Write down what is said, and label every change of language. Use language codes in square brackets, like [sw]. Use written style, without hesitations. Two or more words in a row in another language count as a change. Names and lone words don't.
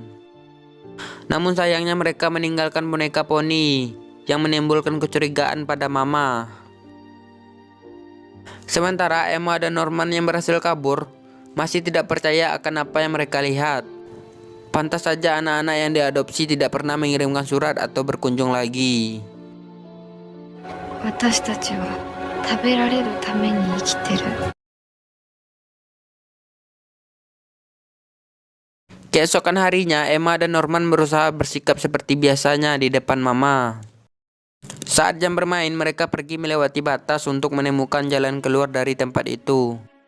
[id] Namun sayangnya mereka meninggalkan boneka Pony yang menimbulkan kecurigaan pada Mama. Sementara Emma dan Norman yang berhasil kabur masih tidak percaya akan apa yang mereka lihat. Pantas saja anak-anak yang diadopsi tidak pernah mengirimkan surat atau berkunjung lagi. [ja] 私たちは食べられるために生きてる。 [id] Keesokan harinya, Emma dan Norman berusaha bersikap seperti biasanya di depan Mama. Saat jam bermain, mereka pergi melewati batas untuk menemukan jalan keluar dari tempat itu.